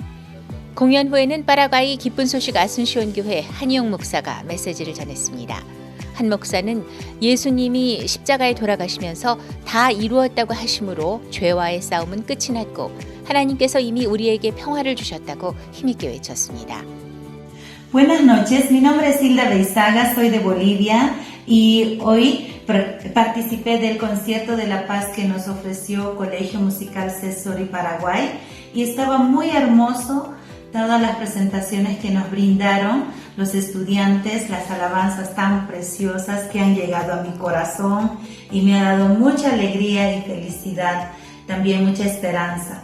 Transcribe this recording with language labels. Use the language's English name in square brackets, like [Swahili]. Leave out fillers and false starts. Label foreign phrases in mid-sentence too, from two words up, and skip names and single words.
[Korean] 공연 후에는 파라과이 기쁜 소식 아순시온 교회 한희영 목사가 메시지를 전했습니다. 한 목사는 예수님이 십자가에 돌아가시면서 다 이루었다고 하심으로 죄와의 싸움은 끝이 났고 하나님께서 이미 우리에게 평화를 주셨다고 힘있게 외쳤습니다. [Spanish] Buenas noches, mi nombre es Hilda Beizaga, soy de Bolivia y hoy participé del concierto de La Paz que nos ofreció Colegio Musical Cesori Paraguay y estaba muy hermoso todas las presentaciones que nos brindaron los estudiantes, las alabanzas tan preciosas que han llegado a mi corazón y me ha dado mucha alegría y felicidad, también mucha esperanza.